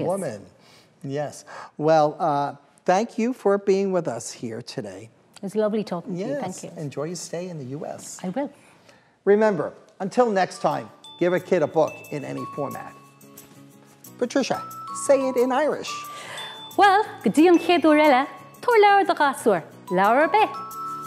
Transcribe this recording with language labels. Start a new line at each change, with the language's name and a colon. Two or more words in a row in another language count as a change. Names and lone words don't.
English: woman. Yes. Well, thank you for being with us here today. It was lovely talking to you. Yes. Thank you. Enjoy your stay in the U.S. I will. Remember, until next time, give a kid a book in any format. Patricia, say it in Irish.
Irish: Well, go dtí an chéadú eile, tóir leabhar do gasúir, leabhar be.